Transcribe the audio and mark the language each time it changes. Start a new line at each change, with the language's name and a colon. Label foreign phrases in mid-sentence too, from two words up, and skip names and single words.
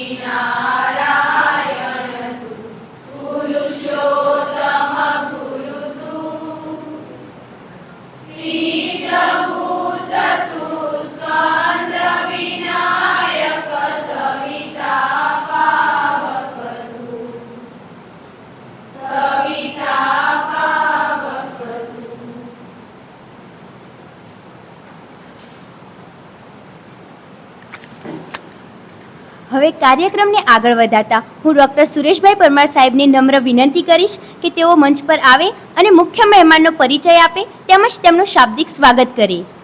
Hindi: नारायण तू पुरुषोत्तम गुरु तू सिद्धभूत तू स्कंद विनायक सविता पावक तू सविता पावक तू।
Gujarati: હવે કાર્યક્રમને આગળ વધારતા હું ડૉક્ટર સુરેશભાઈ પરમાર સાહેબને નમ્ર વિનંતી કરીશ કે તેઓ મંચ પર આવે અને મુખ્ય મહેમાનનો પરિચય આપે તેમજ તેમનું શાબ્દિક સ્વાગત કરે.